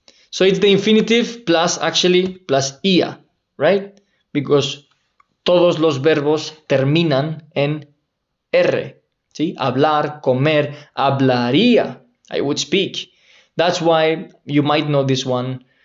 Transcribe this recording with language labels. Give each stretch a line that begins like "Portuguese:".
English: So it's the infinitive plus ia, right?
Spanish: Because todos los verbos terminan en R. ¿Sí? Hablar, comer, hablaría.
English: I would speak. That's why you might know this one.